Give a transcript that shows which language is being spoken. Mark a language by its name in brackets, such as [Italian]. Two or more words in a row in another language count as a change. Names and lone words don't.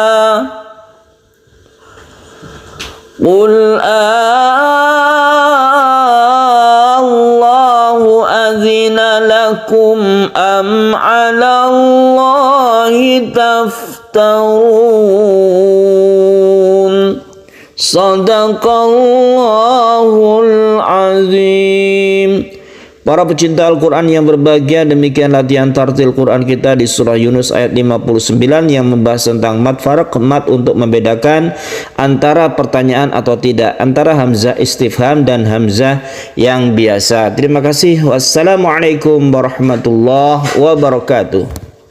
[Arabic] قل لكم أم على الله تفترون. صدق الله العظيم. [Indonesian] Para pecinta Al-Quran yang berbahagia, demikian latihan tartil Quran kita di surah Yunus ayat 59 yang membahas tentang mat faraq, mat untuk membedakan antara pertanyaan atau tidak, antara [Arabic] همزة استفهام [Indonesian] dan hamzah yang biasa. Terima kasih. [Arabic] والسلام عليكم ورحمة الله وبركاته.